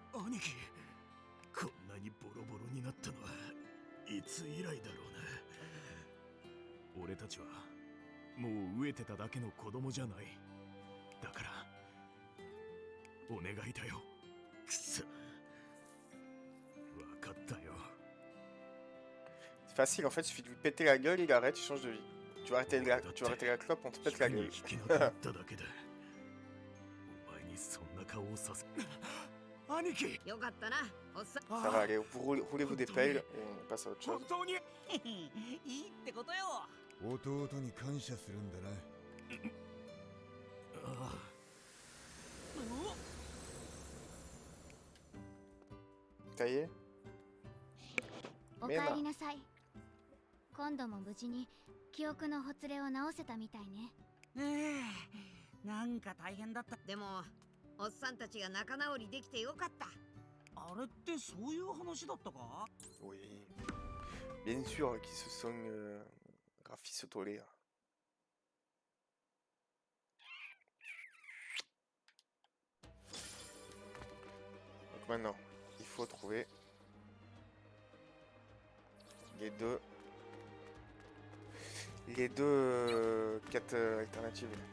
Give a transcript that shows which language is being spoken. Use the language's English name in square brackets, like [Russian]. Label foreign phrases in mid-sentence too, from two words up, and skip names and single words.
[Japanese] 兄貴、こんなにボロボロになったのはいつ以来だろうな。俺たちはもう飢えてただけの子供じゃない。だからお願いだよ。くそ、分かったよ。 [French] C'est facile en fait, il suffit de lui péter la gueule, il arrête, il change de vie. Tu vas arrêter la clope, on te pète la gueule. [Japanese] 引きなかっただけでお前にそんな顔をさせ兄貴。よかったな、おっさん。 [French] Ça va aller, roulez-vous des pelles et on passe à autre chose. [Japanese] 本当にいいってことよ。弟に感謝するんだな。ああ [French] Ça y est. [Japanese] おかえりなさい。今度も無事に記憶のほつれを直せたみたいね。なんか大変だった。でもおっさんたちが仲直りできてよかった。あれってそういう話だったか？ [French] Oui. Bien sûr qu'ils se sont rafistolés. Donc maintenant, il faut trouver les deux quêtes alternatives.